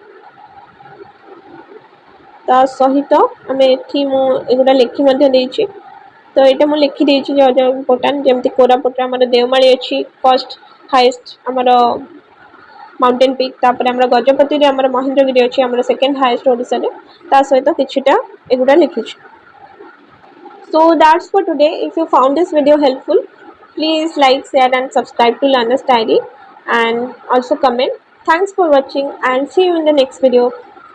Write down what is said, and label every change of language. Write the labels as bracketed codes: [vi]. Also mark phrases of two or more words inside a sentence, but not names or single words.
[or] ତା ସହିତ ଆମେ ଏଠି ମୁଁ ଏଗୁଡ଼ା ଲେଖି ମଧ୍ୟ ଦେଇଛି। ତ ଏଇଟା ମୁଁ ଲେଖିଦେଇଛି ଯାହା ଯାହା ଇମ୍ପୋର୍ଟାଣ୍ଟ, ଯେମିତି କୋରାପୁଟରେ ଆମର ଦେଓମାଳି ଅଛି [en] first highest [or] ଆମର [en] mountain peak. [or] ତାପରେ ଆମର ଗଜପତିରେ ଆମର ମହେନ୍ଦ୍ରଗିରି ଅଛି ଆମର [en] second highest [or] ଓଡ଼ିଶାରେ। ତା ସହିତ କିଛିଟା ଏଗୁଡ଼ା ଲିଖିଛି। [en] So that's for today. If you found this video helpful, please like, share and subscribe to Learner's Diary and also comment. Thanks for watching and see you in the next video.